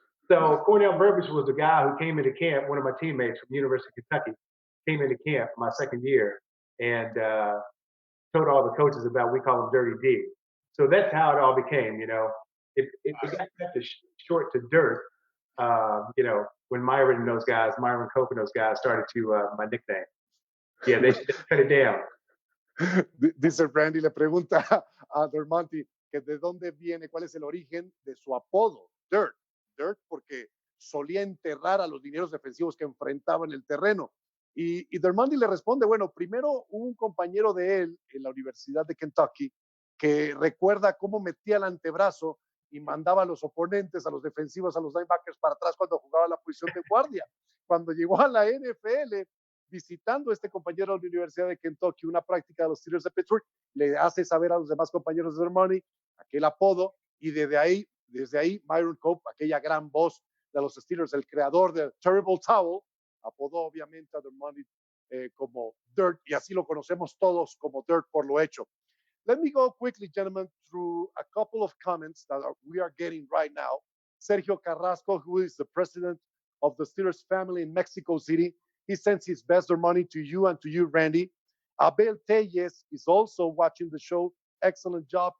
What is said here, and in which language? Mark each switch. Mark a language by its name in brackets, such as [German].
[English] So Cornell Burbage was the guy who came into camp, one of my teammates from the University of Kentucky, came into camp my second year, and told all the coaches about, we call him Dirty D. So that's how it all became, you know. It got cut to short to Dirt, you know, when Myron Cope and those guys started to, my nickname. Yeah, they cut it down. [Spanish] Dice Randy, le pregunta a Dermontti que de dónde viene, cuál es el origen de su apodo, Dirt. Dirt porque solía enterrar a los linieros defensivos que enfrentaba en el terreno. Y Dermontti le responde, bueno, primero un compañero de él en la Universidad de Kentucky que recuerda cómo metía el antebrazo y mandaba a los oponentes, a los defensivos, a los linebackers para atrás cuando jugaba la posición de guardia. Cuando llegó a la NFL, visitando a este compañero de la Universidad de Kentucky, una práctica de los Steelers de Pittsburgh, le hace saber a los demás compañeros de Dermontti aquel apodo, y desde ahí Myron Cope, aquella gran voz de los Steelers, el creador de Terrible Towel, apodó obviamente a Dermontti como Dirt, y así lo conocemos todos como Dirt por lo hecho. [English] Let me go quickly, gentlemen, through a couple of comments that we are getting right now. Sergio Carrasco, who is the president of the Steelers family in Mexico City, he sends his best Dermontti to you and to you, Randy. Abel Telles is also watching the show. Excellent job.